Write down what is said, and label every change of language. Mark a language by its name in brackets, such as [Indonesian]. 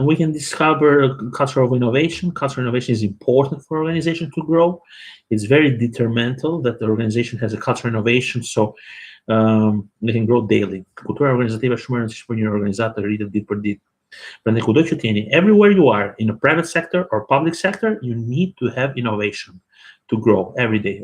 [English] We can discover a culture of innovation. Cultural innovation is important for organization to grow. It's very detrimental that the organization has a cultural innovation, so they can grow daily. [Albanian] Kultura organizative është shumë e rëndësishme për një organizat të rritet ditë për ditë. Prandaj kudo që t'jeni, [English] everywhere you are, in a private sector or public sector, you need to have innovation to grow every day.